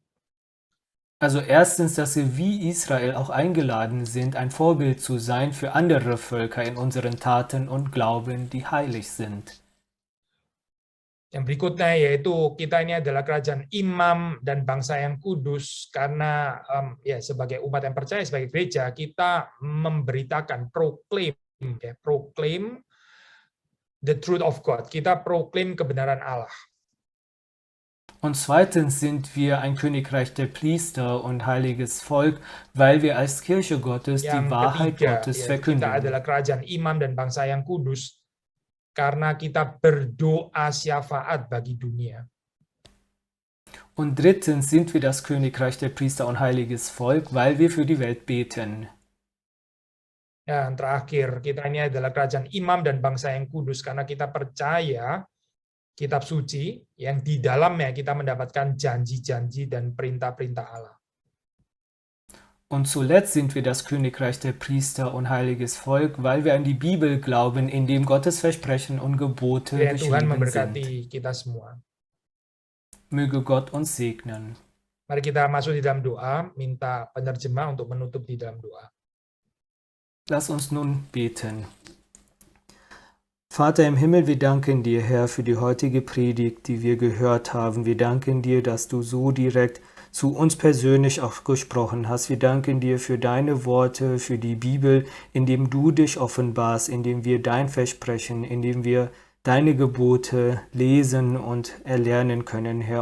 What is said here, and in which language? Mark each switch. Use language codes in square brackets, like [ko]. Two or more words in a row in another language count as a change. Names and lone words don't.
[de] Also erstens, dass wir wie Israel auch eingeladen sind, ein Vorbild zu sein für andere Völker in unseren Taten und Glauben, die heilig sind. [id] Yang berikutnya yaitu kita ini adalah kerajaan imam dan bangsa yang kudus karena ya sebagai umat yang percaya, sebagai gereja kita memberitakan, [en] proclaim the truth of God. [id] Kita proclaim kebenaran Allah. [de] Und zweitens sind wir ein Königreich der Priester und heiliges Volk, weil wir als Kirche Gottes die [id] Yang [de] Wahrheit [id] ketiga, [de] Gottes [id] ya, kita [de] verkündigen. [id] adalah kerajaan imam dan bangsa yang kudus karena kita berdoa syafaat bagi dunia. [de] Und drittens sind wir das Königreich der Priester und heiliges Volk, weil wir für die Welt beten. [id] Ya, yang terakhir, kita ini adalah kerajaan imam dan bangsa yang kudus karena kita percaya kitab suci yang di dalamnya kita mendapatkan janji-janji dan perintah-perintah Allah. [de] Und zuletzt sind wir das Königreich der Priester und heiliges Volk, weil wir an die Bibel glauben, in dem Gottes Versprechen und Gebote [id] Kiranya Tuhan [de] geschrieben [id] memberkati [de] sind. [id] kita semua. [de] Möge Gott uns segnen. [id] Mari kita masuk di dalam doa, minta penerjemah untuk menutup di dalam doa. [de] Lass uns nun beten. Vater im Himmel, wir danken dir, Herr, für die heutige Predigt, die wir gehört haben. Wir danken dir, dass du so direkt zu uns persönlich auch gesprochen hast. Wir danken dir für deine Worte, für die Bibel, in dem du dich offenbarst, in dem wir dein Versprechen, in dem wir deine Gebote lesen und erlernen können, Herr.